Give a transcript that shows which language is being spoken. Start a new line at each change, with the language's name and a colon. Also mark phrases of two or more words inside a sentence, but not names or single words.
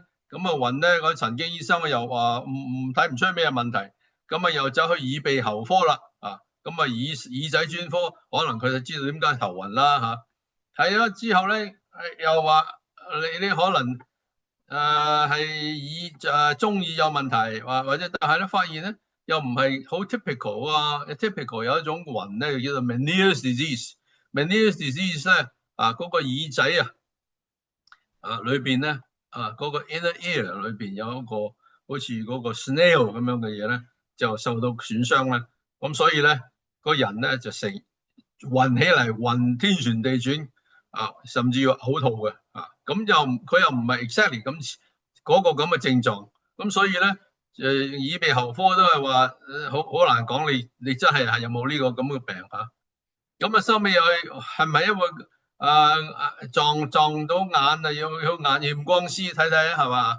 Cantonese: 咁啊暈咧，個神經醫生又話睇唔出咩問題，咁啊又走去耳鼻喉科啦，啊，咁啊耳仔專科，可能佢就知道點解頭暈啦嚇。睇咗之後咧，又話你可能係中耳有問題，或者但係咧發現咧又唔係好 typical 啊 ，typical 有一種暈咧叫做 Meniere's disease，Meniere's disease 咧嗰個耳仔裏邊咧。嗰個
English: inner ear
Cantonese: 裏邊有一個好似嗰個 snail 咁樣嘅嘢咧，就受到損傷咧，咁所以咧個人咧就成暈起嚟，暈天旋地轉甚至要嘔吐嘅咁佢又唔係 exactly 咁嗰個咁嘅症狀，咁所以咧耳鼻喉科都係話好難講你真係有冇呢個咁嘅病咁啊收尾又係咪因為撞到眼要眼驗光師睇睇係嘛？